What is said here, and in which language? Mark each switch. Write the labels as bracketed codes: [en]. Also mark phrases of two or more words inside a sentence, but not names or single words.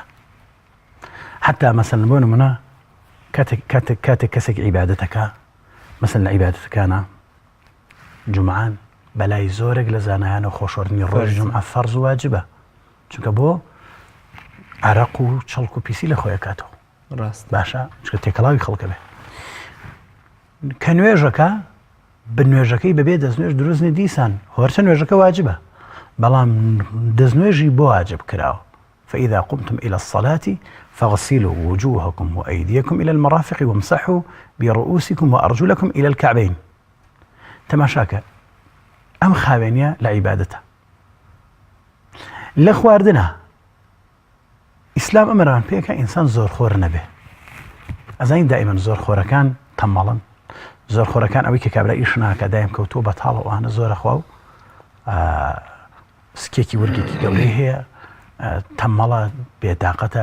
[ckb] حتا مەسەلەن بۆ نمونە کاتێک کەسێک عیبادەتەکە مەسەلەن لە عیبادەتەکانە جومعان بەلای زۆرێک لە زانایانە خۆشۆردنی ڕۆژ جومعە فەرز و واجبە، چونکە بۆ عەرەق و چەڵک و پیسی لە خۆی کاتەوە. ڕاست باشە چکە تێکەڵاوی خەڵکە بێ کە نوێژەکە بە نوێژەکەی بەبێ دەستنوێژ دروستنی دیسان هۆرچە نوێژەکە واجبە، بەڵام دەستنوێژی بۆ واجب کراوە. [ar] فإذا قمتم إلى الصلاة فاغسلوا وجوهكم وأيديكم إلى المرافق وامسحوا برؤوسكم وأرجلكم إلى الكعبين. [ckb] تماشاکە ئەم خاوێنیە لە عیبادەتە. لە خواردنە ئیسلام ئەمەران پێکە ئینسان زۆرخۆر نەبێ. ئەزانین دائیمەن زۆرخۆرەکان تەمەڵن، زۆرخۆرەکان ئەوەی کە کابرا ئیش ناکە دایم کەوتووە بەتاڵە ئەوانە زۆرەخوا و سکێکی وەرگێکی گەورەی هەیە، تەمەڵە بێتاقەتە.